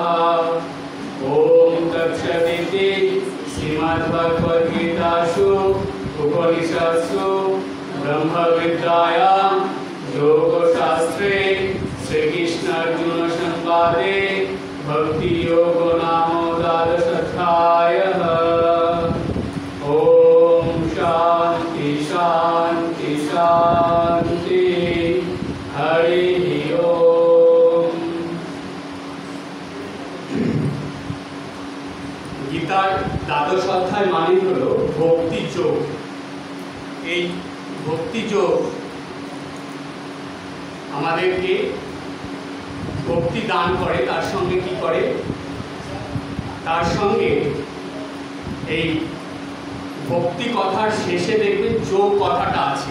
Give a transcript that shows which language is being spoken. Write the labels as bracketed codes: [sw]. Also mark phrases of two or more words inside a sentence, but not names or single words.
[sa] ॐ तत्सदिति श्रीमद्भगवद्गीतासु उपनिषत्सु ब्रह्मविद्यायां योगशास्त्रे श्रीकृष्णार्जुन संवादे भक्तियोगो नाम द्वादशोऽध्यायः। ॐ शान्ति शान्ति शान्ति हरिः ओम्। [bn] गीतार দ্বাদশ অধ্যায় মানে হলো ভক্তি যোগ। এই ভক্তি যোগ আমাদেরকে ভক্তি দান করে, তার সঙ্গে কি করে, তার সঙ্গে এই ভক্তি কথার শেষে দেখবেন যোগ কথাটা আছে।